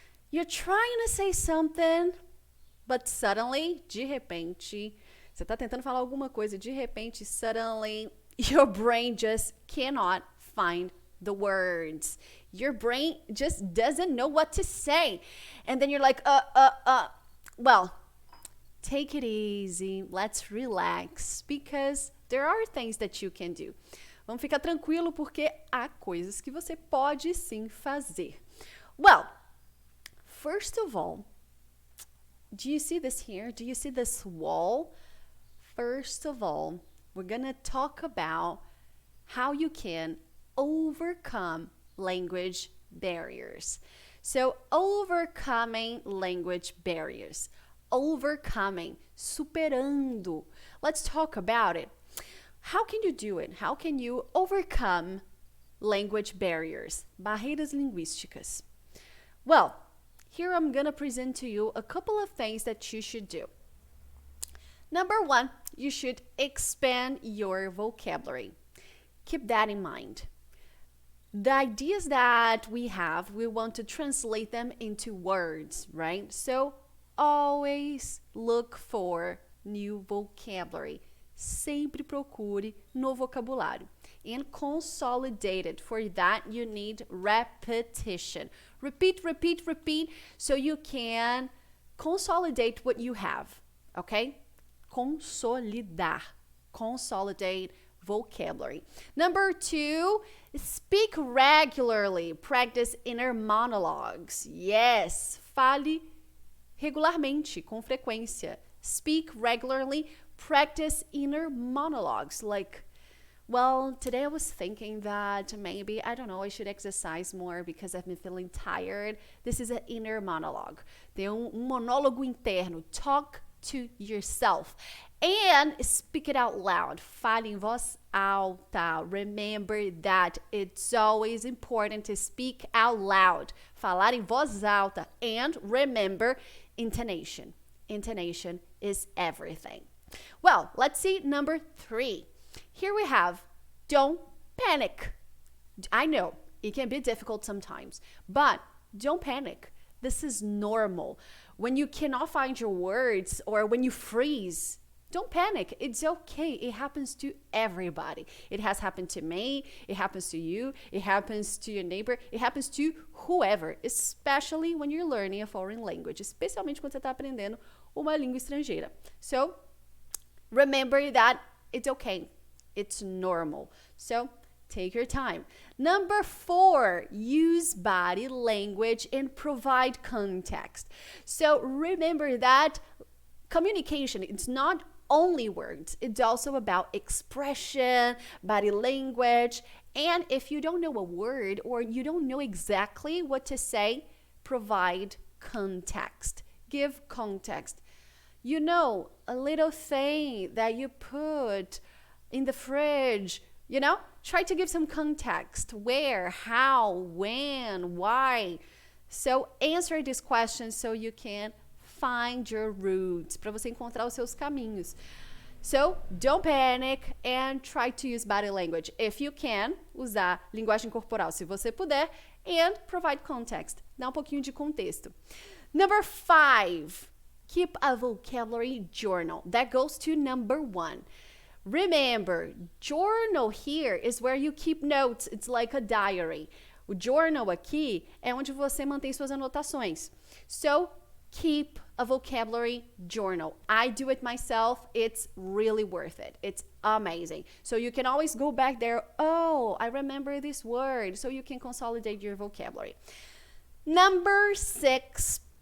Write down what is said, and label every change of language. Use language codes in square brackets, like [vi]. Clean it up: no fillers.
[en] You're trying to say something, but suddenly, [pt] de repente, você está tentando falar alguma coisa, de repente, [en] suddenly, your brain just cannot find the words. Your brain just doesn't know what to say. And then you're like, Well, take it easy. Let's relax. Because there are things that you can do. [pt] Vamos ficar tranquilo porque há coisas que você pode sim fazer. [en] Well, first of all, do you see this here? Do you see this wall? First of all, we're going to talk about how you can overcome language barriers. So, overcoming language barriers. Overcoming, superando. Let's talk about it. How can you do it? How can you overcome language barriers? [pt] Barreiras linguísticas. [en] Well, here I'm going to present to you a couple of things that you should do. Number one, you should expand your vocabulary. Keep that in mind. The ideas that we have, we want to translate them into words, right? So always look for new vocabulary. [pt] Sempre procure no vocabulário. [en] And consolidate it. For that, you need repetition. Repeat, repeat, repeat, so you can consolidate what you have, okay? Consolidar. Consolidate vocabulary. Number two, speak regularly. Practice inner monologues. [pt] Yes, fale regularmente, com frequência. [en] Speak regularly. Practice inner monologues. Like, well, today I was thinking that maybe, I don't know, I should exercise more because I've been feeling tired. This is an inner monologue. [pt] Tem monólogo interno. [en] Talk to yourself. And speak it out loud. [pt] Fale em voz alta. [en] Remember that it's always important to speak out loud. [pt] Falar em voz alta. [en] And remember intonation. Intonation is everything. Well, let's see number 3. Here we have, don't panic. I know it can be difficult sometimes, but don't panic. This is normal. When you cannot find your words or when you freeze, don't panic. It's okay. It happens to everybody. It has happened to me. It happens to you. It happens to your neighbor. It happens to whoever, especially when you're learning a foreign language, [pt] especialmente quando você está aprendendo uma língua estrangeira. [en] So, remember that it's okay. It's normal. So, take your time. Number 4, use body language and provide context. So, remember that communication, it's not only words. It's also about expression, body language. And if you don't know a word or you don't know exactly what to say, provide context. Give context. You know, a little thing that you put in the fridge, you know, try to give some context. Where, how, when, why. So answer these questions so you can find your roots, [pt] para você encontrar os seus caminhos. [en] So, don't panic and try to use body language. If you can, [pt] usar linguagem corporal, se você puder, [en] and provide context. [pt] Dá pouquinho de contexto. [en] Number 5, keep a vocabulary journal. That goes to number 1. Remember, journal here is where you keep notes. It's like a diary. [pt] O journal aqui é onde você mantém suas anotações. [en] So, keep a vocabulary journal. I do it myself. It's really worth it. It's amazing. So you can always go back there. Oh, I remember this word. So you can consolidate your vocabulary. Number 6,